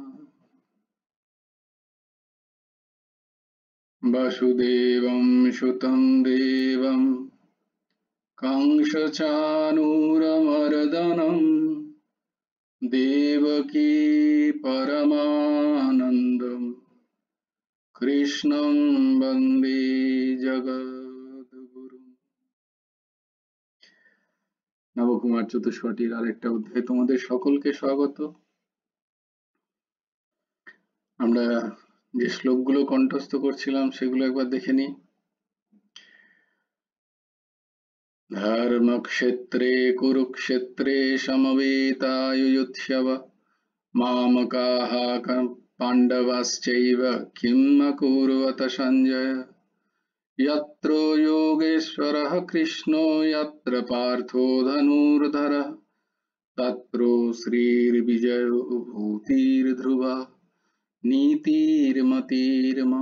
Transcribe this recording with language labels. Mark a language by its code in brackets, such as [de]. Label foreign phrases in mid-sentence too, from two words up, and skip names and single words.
[sa] वसुदेवं सुतं देवं कंसचाणूरमर्दनं देवकी परमानन्दं कृष्णं वन्दे जगद्गुरुं। [bn] নবকুমার চতুষ্পদীর আরেকটা অধ্যায়ে তোমাদের সকলকে স্বাগত। আমরা যে শ্লোকগুলো কণ্ঠস্থ করছিলাম সেগুলো একবার দেখে নিই। [sa] ধর্মক্ষেত্রে কুরুক্ষেত্রে সমবেতাयुयुत्सव मामकाः पाण्डवाश्चैव किम् अकुर्वत सञ्जय। यत्र योगेश्वरः कृष्णो यत्र पार्थो धनुर्धरः तत्र श्रीर्विजयो भूतिर्ध्रुवा नीतिर्मतिर्मम।